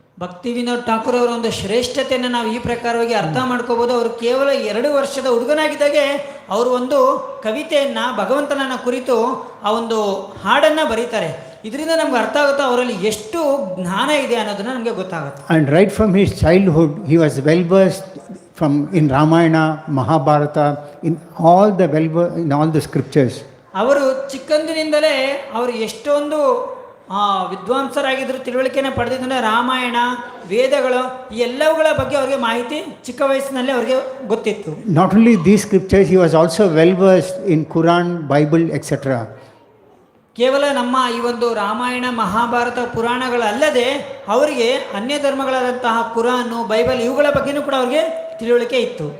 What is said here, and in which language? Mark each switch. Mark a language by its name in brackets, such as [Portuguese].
[Kannada] ಭಕ್ತಿವಿನೋದ್ ಠಾಕೂರ್ ಅವರ ಒಂದು ಶ್ರೇಷ್ಠತೆಯನ್ನು ನಾವು ಈ ಪ್ರಕಾರವಾಗಿ ಅರ್ಥ ಮಾಡ್ಕೋಬಹುದು. ಅವರು ಕೇವಲ 2 ವರ್ಷದ ಹುಡುಗನಾಗಿದ್ದಾಗೆ ಅವರು ಒಂದು ಕವಿತೆಯನ್ನು ಭಗವಂತನನ್ನ ಕುರಿತು ಆ ಒಂದು ಹಾಡನ್ನು ಬರೀತಾರೆ. ಇದರಿಂದ ನಮ್ಗೆ ಅರ್ಥ ಆಗುತ್ತೆ ಅವರಲ್ಲಿ ಎಷ್ಟು ಜ್ಞಾನ ಇದೆ ಅನ್ನೋದನ್ನ ನಮಗೆ ಗೊತ್ತಾಗುತ್ತೆ. [English] And right from his childhood he was well versed in Ramayana, Mahabharata, in all the scriptures. [Kannada] ಅವರು ಚಿಕ್ಕಂದಿನಿಂದಲೇ ಅವರು ಎಷ್ಟೊಂದು ವಿದ್ವಾಂಸರಾಗಿದ್ದರು, ತಿಳುವಳಿಕೆಯನ್ನು ಪಡೆದಿದ್ದರೆ ರಾಮಾಯಣ, ವೇದಗಳು ಈ ಎಲ್ಲವುಗಳ ಬಗ್ಗೆ ಅವರಿಗೆ ಮಾಹಿತಿ ಚಿಕ್ಕ ವಯಸ್ಸಿನಲ್ಲೇ ಅವರಿಗೆ ಗೊತ್ತಿತ್ತು. [English] Not only these scriptures, he was also well versed in Quran, Bible, etc. [Kannada] ಕೇವಲ ನಮ್ಮ ಈ ಒಂದು ರಾಮಾಯಣ, ಮಹಾಭಾರತ, ಪುರಾಣಗಳಲ್ಲದೆ ಅವರಿಗೆ ಅನ್ಯ ಧರ್ಮಗಳಾದಂತಹ ಕುರಾನು, ಬೈಬಲ್ ಇವುಗಳ ಬಗ್ಗೆನೂ ಕೂಡ ಅವರಿಗೆ ತಿಳುವಳಿಕೆ ಇತ್ತು.